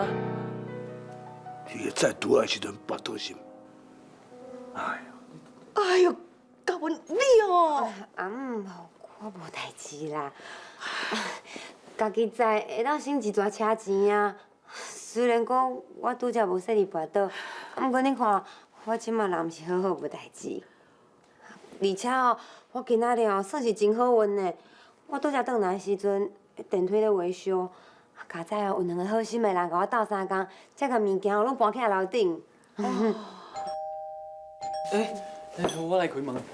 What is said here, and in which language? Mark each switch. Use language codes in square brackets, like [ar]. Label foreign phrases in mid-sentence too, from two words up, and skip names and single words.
[nan] 你个再拄的时阵跋倒心，哎呀！哎呦，高文你哦。阿姆，我无代志啦。家己知会当省一大车钱啊。虽然讲我拄则无说你跋倒，不过你看我即马人毋是好好无代志，而且哦，我今仔日哦算是真好运的。我拄则转来的时阵，电梯咧维修，加在哦有2个好心的人甲我斗3工，才甲物件哦拢搬起来楼顶。我来开门。